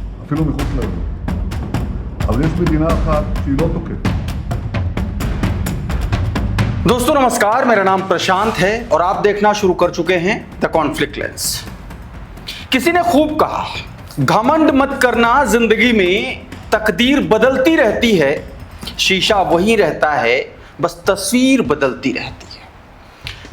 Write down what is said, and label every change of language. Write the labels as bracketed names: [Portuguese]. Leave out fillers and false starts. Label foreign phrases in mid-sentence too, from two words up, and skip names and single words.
[Hebrew] אפילו מחוץ לאזור. אבל יש מדינה אחת שהיא לא תוקפת. [Hindi] दोस्तों नमस्कार, मेरा नाम प्रशांत है और आप देखना शुरू कर चुके हैं द कॉन्फ्लिक्ट लेंस। किसी ने खूब कहा, घमंड मत करना, जिंदगी में तकदीर बदलती रहती है, शीशा वही रहता है, बस तस्वीर बदलती रहती है।